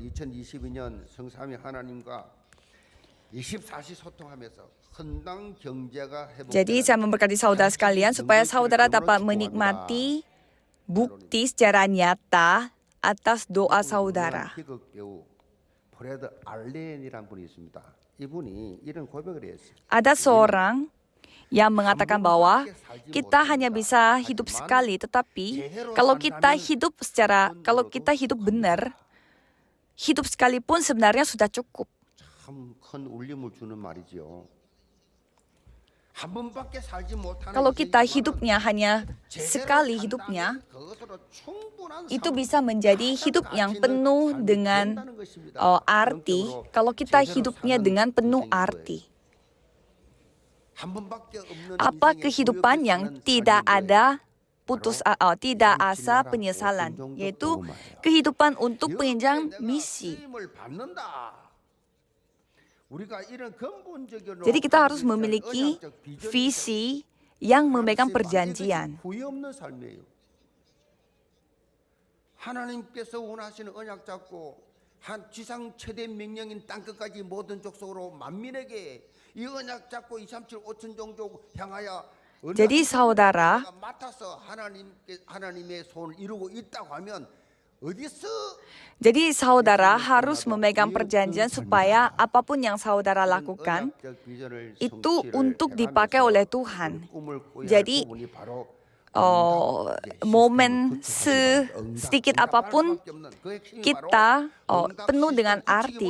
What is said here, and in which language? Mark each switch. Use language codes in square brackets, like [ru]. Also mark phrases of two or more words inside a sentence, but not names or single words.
[id] Jadi saya memberkati saudara sekalian supaya saudara dapat menikmati bukti secara nyata atas doa saudara. [ko] 이분이 이런 고백을 했어요. [id] Ada seorang yang mengatakan bahwa kita hanya bisa hidup sekali, tetapi kalau kita hidup benar, hidup sekalipun sebenarnya sudah cukup. [ko] 참 큰 울림을 주는 말이죠. 한 번밖에 살지 못하는 [id] Kalau kita [ko] 인생이지만 [id] hidupnya hanya sekali hidupnya, itu bisa menjadi hidup yang penuh dengan arti. Kalau kita hidupnya dengan penuh arti. Apa kehidupan yang tidak ada tidak asa penyesalan, yaitu kehidupan untuk penjenjang misi. Jadi kita harus memiliki visi yang memegang perjanjian. [ko] 하나님께서 원하시는 언약 잡고 한 지상 최대 명령인 땅 끝까지 모든 족속으로 만민에게 이 언약 잡고 237 5천 종족 향하여 [id] Jadi saudara, [ko] 맡아서 하나님의 소원을 이루고 있다고 하면 어디서 [id] jadi saudara harus memegang perjanjian supaya apapun yang saudara lakukan itu untuk dipakai oleh Tuhan. Jadi momen sedikit apapun kita penuh dengan arti.